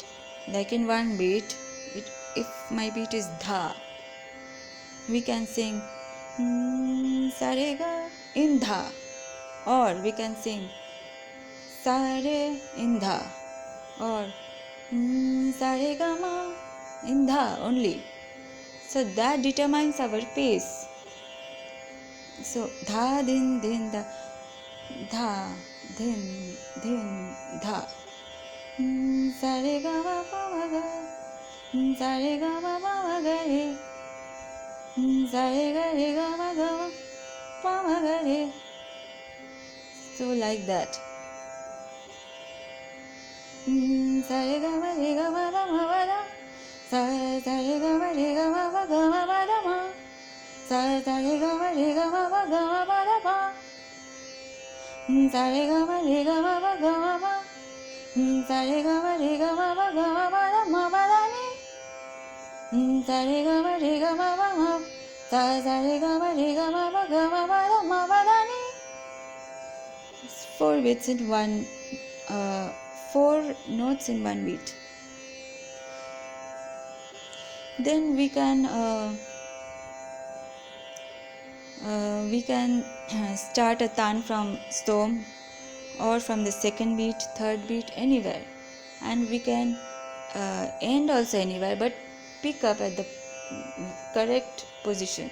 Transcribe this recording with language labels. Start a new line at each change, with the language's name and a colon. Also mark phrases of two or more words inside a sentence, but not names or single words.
English: Like in one beat, if my beat is dha, we can sing sarega in dha, or we can sing sare in dha, or saregama in dha only. So that determines our pace. So dha din din da, dha din din dha, saregama pa ga, saregama pa ga re, sarega re ga ma pa ga re. So like that. Saregama re ga ma pa ma da, saregama re ga ma pa ga ma pa da ma, saregama re ga ma pa ga ma pa da pa, saregama re ga ma pa ga ma pa, saregama re ga ma pa ga ma pa da ma pa da ni, saregama re ga ma pa ma, saregama re ga ma pa ga ma pa da ma pa da ni. 4 beats in one, 4 notes in one beat. Then we can start a tan from stom, or from the second beat, third beat, anywhere, and we can end also anywhere, but pick up at the correct position.